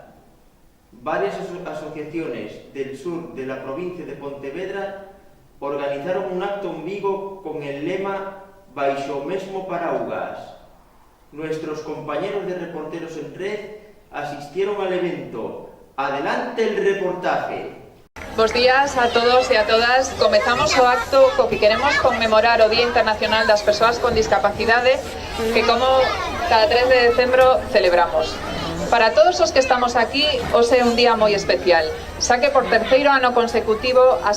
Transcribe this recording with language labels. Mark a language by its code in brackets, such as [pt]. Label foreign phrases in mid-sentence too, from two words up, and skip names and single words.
[es] Varias asociaciones del sur de la provincia de Pontevedra organizaron un acto en Vigo con el lema Baixo o mesmo paraugas. Nuestros compañeros de Reporteros en Red asistieron al evento. Adelante el reportaje. [gl] Bos días a todos e a todas. Comezamos o acto co que queremos conmemorar o Día Internacional das Persoas con Discapacidade, que como cada 3 de decembro celebramos. Para todos os que estamos aquí, hoxe é un día moi especial, xa que por terceiro ano consecutivo as